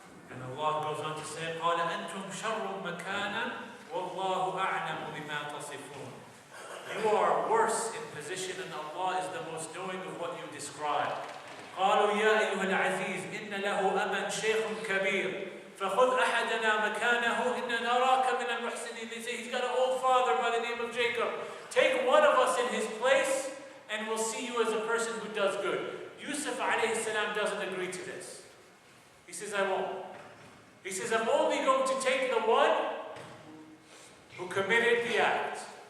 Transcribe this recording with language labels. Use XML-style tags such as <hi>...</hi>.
<en>And Allah goes on to say,</en> <ar>قَالَ أَنْتُمْ شَرٌّ مَكَانًا وَاللَّهُ أَعْلَمُ بِمَا تَصِفُونَ.</ar> <en>You are worse in position and Allah is the most knowing of what you describe.</en> <ar>قالوا يا أيها العزيز إن له أبا شيخ كبير فخذ أحدنا مكانه إن نراك من المحسنين.</ar> <en>They say he's got an old father by the name of Jacob. Take one of us in his place and we'll see you as a person who does good. Yusuf alayhi salam doesn't agree to this. He says, I won't. He says, I'm only going to take the one who committed the act.</en>